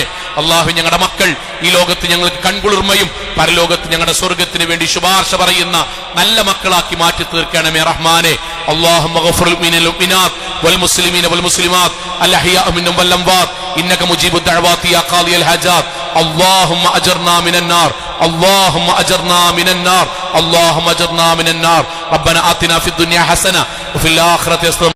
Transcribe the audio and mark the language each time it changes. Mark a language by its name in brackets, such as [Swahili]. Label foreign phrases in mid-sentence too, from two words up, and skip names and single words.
[Malayalam] അള്ളാഹു ഞങ്ങളുടെ മക്കൾ ഈ ലോകത്ത് ഞങ്ങൾക്ക് കൺകുളിർമയും പരലോകത്ത് ഞങ്ങളുടെ സ്വർഗത്തിന് വേണ്ടി ശുപാർശ പറയുന്ന നല്ല മക്കളാക്കി മാറ്റി തീർക്കണമേ റഹ്മാനെ. [Arabic] اللهم اغفر للمؤمنات والمسلمين والمسلمات الأحياء منهم والأموات إنك مجيب الدعوات يا قاضي الحاجات. اللهم أجرنا من النار، اللهم أجرنا من النار، اللهم أجرنا من النار. ربنا آتنا في الدنيا حسنة وفي الآخرة حسنة